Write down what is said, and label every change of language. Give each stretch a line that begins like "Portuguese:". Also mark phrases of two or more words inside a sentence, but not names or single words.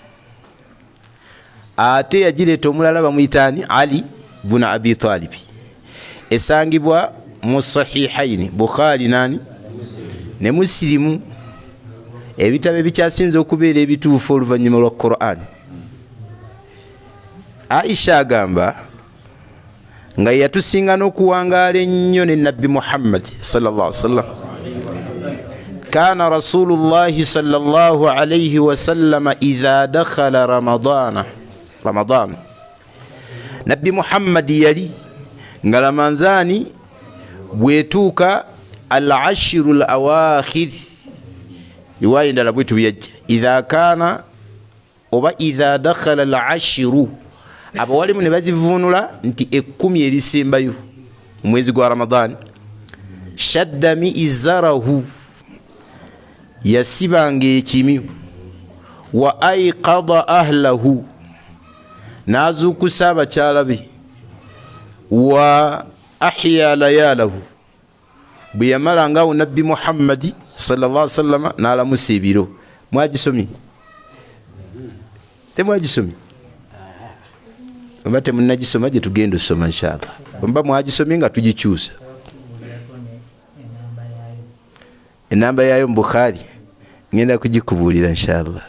Ganda: ate yagireeta omulala bamuyitaani Ali buna Abi Talib, esangibwa mu sahihaini Bukhari nani ne Muslimu, ebitabo ebikyasinza okubeera ebituufu oluvannyuma lwa Quran. Aisha agamba nga yatusinga n'okuwangaala ennyo ne nabbi Muhammad
Arabic: صلى الله عليه وسلم. كان رسول الله صلى الله عليه وسلم إذا دخل رمضان,
Ganda: nabbi Muhammad yali nga Ramadhani bwetuuka
Arabic: العشر الأواخر,
Ganda: riwaya endala bwetu byajja
Arabic: إذا كان
Ganda: oba
Arabic: إذا دخل العشر,
Ganda: abawalimu ne bazivuunula nti 10 erisembayo mu mwezi gwa Ramadhan.
Arabic: شد مئزره,
Ganda: yasibanga ekimyu,
Arabic: وأيقظ أهله,
Ganda: n'azuukusa abakyala be,
Arabic: وأحيا ليله,
Ganda: bwe yamalangaawo nabbi Muhammadi
Arabic: صلى الله عليه وسلم
Ganda: n'alamusa ebiro. Mwagisomye? Temwagisomye? Oba temunnagisoma gye tugenda osoma inshallah. Oba mwagisomye nga tugikyusa. Enamba yayo mu Bukhari ngenda kugikubuulira inshallah.